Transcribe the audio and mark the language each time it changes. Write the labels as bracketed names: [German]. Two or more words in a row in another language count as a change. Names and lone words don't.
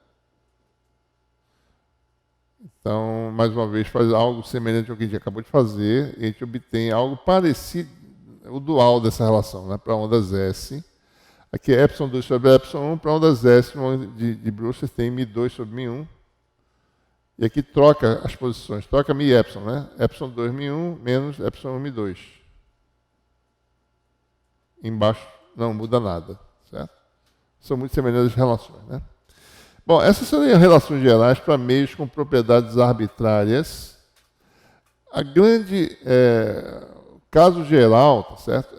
[Portuguese] Então, mais uma vez, faz algo semelhante ao que a gente acabou de fazer, e a gente obtém algo parecido, o dual dessa relação, né? Para ondas S. Aqui é ε2 sobre ε1, para ondas S de Brewster tem μ2 sobre μ1. E aqui troca as posições, troca μ e ε, né? ε2 μ1 menos ε1 μ2. Embaixo não muda nada, certo? São muito semelhantes as relações, né? Bom, essas seriam relações gerais para meios com propriedades arbitrárias. A grande caso geral, tá certo?